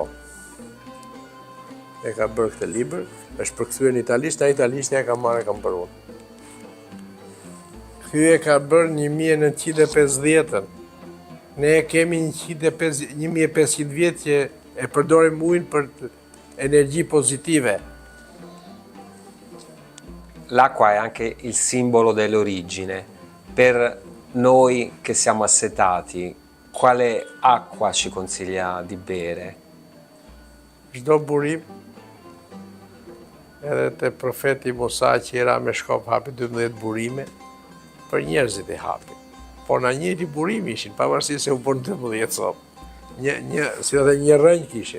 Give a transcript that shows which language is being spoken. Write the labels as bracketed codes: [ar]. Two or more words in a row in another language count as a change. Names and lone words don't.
[sq] E ka bërë këtë libër, është përkthyer në italisht, në italisht e ka marrë kam bërë unë. Ky e ka bërë 1950-ën. Ne kemi 1500 vjet që e përdorim ujin për energji pozitive. [it] L'acqua è anche il simbolo dell'origine. Per noi che siamo assetati, quale acqua ci consiglia di bere? [sq] Çdo burim, edhe te profeti Musa që era me shkop hapi 12 burime, për njerëzit e hapi. Por na njëri burim ishin, pavarësisht se u bën 12 sot. Si edhe një rënj kishin.